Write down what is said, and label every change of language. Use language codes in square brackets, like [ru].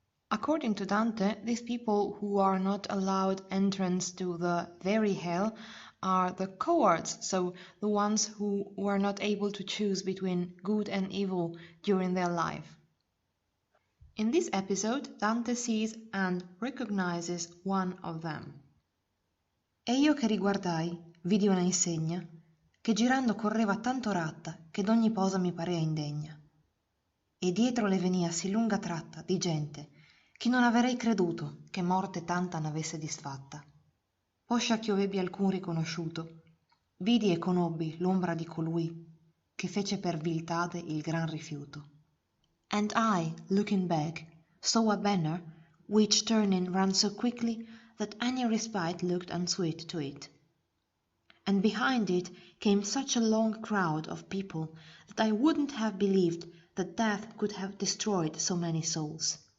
[en] According to Dante, these people who are not allowed entrance to the very hell are the cowards, so the ones who were not able to choose between good and evil during their life. In this episode, Dante sees and recognizes one of them. [it] E io che riguardai, vidi una insegna, che girando correva tanto ratta che d'ogni posa mi parea indegna. E dietro le venia sì lunga tratta di gente, che non avrei creduto che morte tanta n'avesse disfatta. Poscia ch'io ebbi alcun riconosciuto, vidi e conobbi l'ombra di colui che fece per viltade il gran rifiuto. [en] And I, looking back, saw a banner which turning ran so quickly that any respite looked unsweet to it. And behind it came such a long crowd of people that I wouldn't have believed that death could have destroyed so many souls.